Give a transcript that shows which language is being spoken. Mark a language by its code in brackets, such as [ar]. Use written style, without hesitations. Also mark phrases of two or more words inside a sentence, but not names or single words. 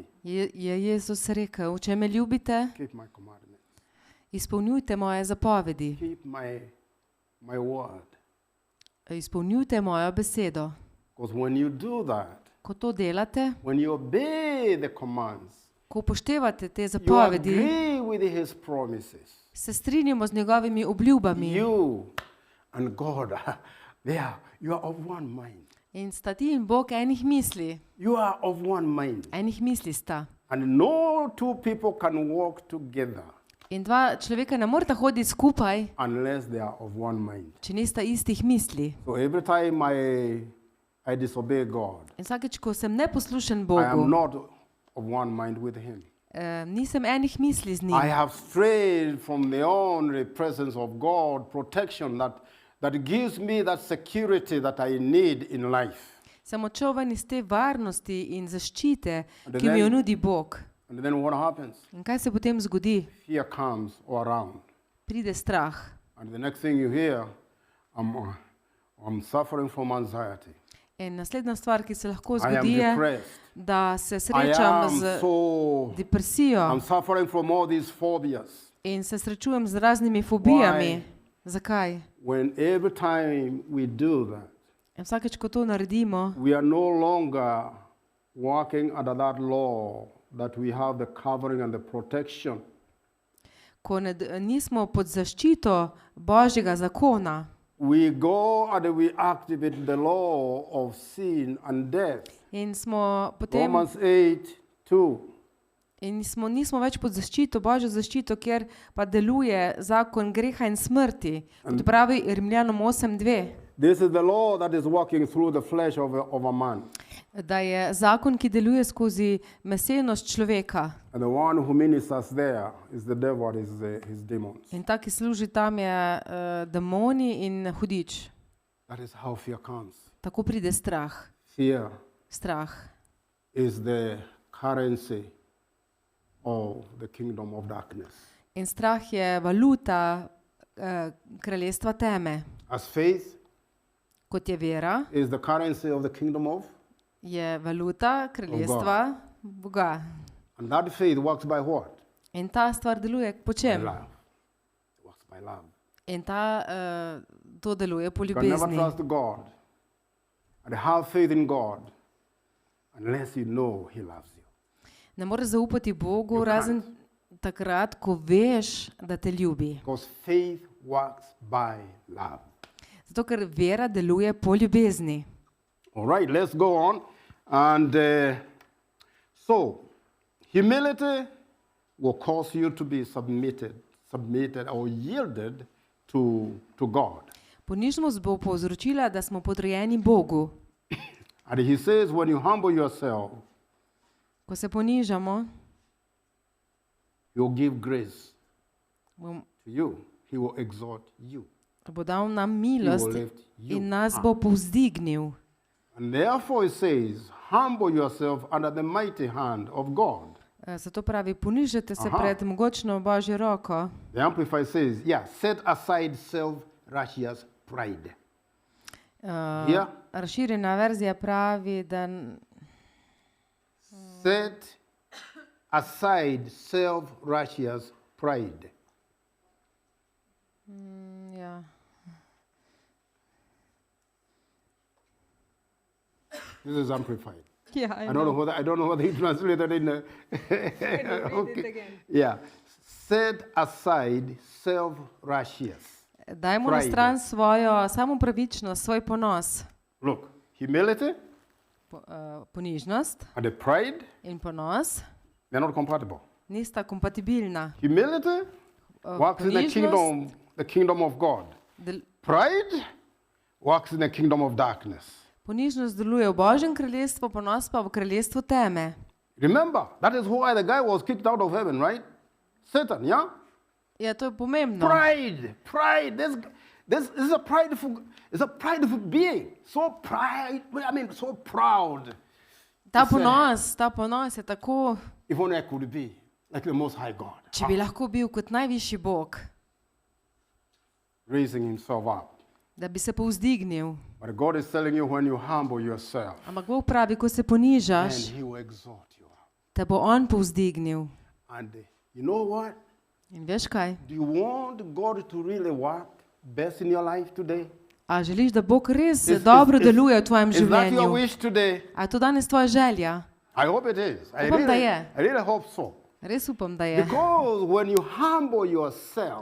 [sl] je Jezus rekel, če me ljubite, [en] keep my commandments, [sl] izpolnjujte moje zapovedi, [en] keep my word. [sl] izpolnjujte mojo besedo. [en] Because when you do that, [sl] Ko to delate, [en] when you obey the commands, [sl] ko upoštevate te [en] you [sl] zapovedi, [en] agree with his promises. [sl] se strinjamo z njegovimi obljubami [en] You and God, you are of one mind. [sl] in sta ti in Bog enih misli. [en] You are of one mind. [sl] Enih misli sta. [en] And no two people can walk together [sl] In dva človeka ne morata hoditi skupaj, [en] unless they are of one mind. [sl] če nista istih misli. [en] So every time I disobey God, [sl] In vsakeč, ko sem neposlušen [en] I am [sl] Bogu, [en] not of one mind with him. [sl] nisem enih misli z [en] I [sl] njim. [en] have strayed from the only presence of God, protection that gives me that security that I need in life. [sl] Sem odšel ven iz te varnosti in zaščite, [en] And [sl] ki mi jo [en] then- [sl] nudi Bog. [en] And then what happens? [sl] In kaj se potem zgodi? [en] Fear comes all around. [sl] Pride strah. [en] And the next thing you hear, I'm suffering from anxiety. [sl] In naslednja stvar, ki se lahko [en] I am [sl] zgodi, je, [en] depressed. [sl] da se [en] I [sl] srečam [en] am [sl] z [en] I'm [sl] depresijo [en] suffering from all these phobias. [sl] in se srečujem z raznimi fobijami. Zakaj? [en] When every time we do that, [sl] In vsakeč, ko to naredimo, [en] we are no longer walking under that law that we have the covering and the protection. [sl] ko nismo pod zaščito Božjega zakona, [en] We go and we activate the law of sin and death. [sl] in smo potem Romans 8:2. in nismo več pod zaščito, Božjo zaščito, kjer pa deluje zakon greha in smrti, kot pravi Rimljanom 8:2, [en] This is the law that is walking through the flesh of a man. [sl] da je zakon, ki deluje skozi mesenost človeka. [en] And the one who ministers there is the devil, is his demons. [sl] In ta, ki služi tam, je demoni in hudič. [en] That is how fear comes. [sl] Tako pride strah. [en] Fear [sl] Strah [en] is the currency of the kingdom of darkness. [sl] in strah je valuta kraljestva teme. [en] As faith [sl] Kot je vera, [en] is the currency of the kingdom of, [sl] je valuta kraljestva Boga. [en] and that faith works by what? [sl] In ta stvar deluje po [en] By [sl] čem? [en] love. It works by love. [sl] In to deluje po [en] You can never [sl] ljubezni. [en] trust God and have faith in God unless you know He loves you. [sl] Ne moreš zaupati Bogu, [en] You [sl] razen takrat, ko veš, da te ljubi. [en] Because faith works by love. [sl] Zato, ker vera deluje po ljubezni. [en] All right, let's go on. And so, humility will cause you to be submitted or yielded to God. [sl] Ponižnost bo povzročila, da smo podrejeni Bogu. [en] And He says, when you humble yourself, [sl] Ko se ponižamo, [en] He will give grace [sl] bo [en] to you. He will exalt you. [sl] bo dal nam milost [en] lift you [sl] in nas [en] up. [sl] bo povzdignil. [en] And therefore it says, humble yourself under the mighty hand of God. [sl] Zato pravi, ponižajte se Aha. pred mogočno Božjo roko. [en] The Amplified says, set aside self-righteous pride. Here, [sl] Razširjena verzija pravi, da [en] set aside self-righteous pride. [sl] ja, [en] This is Amplified. [sl] ja, [en] I don't know whether he translated in the okay. Yeah. Set aside self-righteous. [sl] Dajmo na stran svojo samopravičnost, svoj ponos. [en] Look, humility [sl] Ponižnost [en] and the pride, [sl] in ponos [en] they're not compatible. [sl] nista kompatibilna. [en] Humility works in the kingdom of God. Pride works in the kingdom of darkness. [sl] Ponižnost deluje v Božjem kraljestvu, ponos pa v kraljestvu teme. [en] Remember, that is why the guy was kicked out of heaven, right? Satan, yeah? [sl] Ja, to je pomembno. [en] Pride. This is a prideful being. So proud. [sl] Ta ponos je tako, [en] If only I could be like the Most High God. [sl] če bi lahko bil kot najvišji Bog, [en] Raising himself up. [sl] da bi se povzdignil. [en] But God is telling you when you humble yourself, [sl] Ampak Bog pravi, ko se [en] and [sl] ponižaš, [en] he will exalt you. [sl] te bo On povzdignil. [en] And you know what? [sl] In veš kaj? [en] Do you want God to really work best in your life today? [sl] A želiš, da Bog res dobro deluje v tvojem [en] Is that your [sl] življenju? [en] wish today? [sl] A je to danes tvoja želja? [en] I hope it is. [sl] Upam, da je. [en] I really hope so. [sl] Res upam, da je. [en] Because when you humble yourself,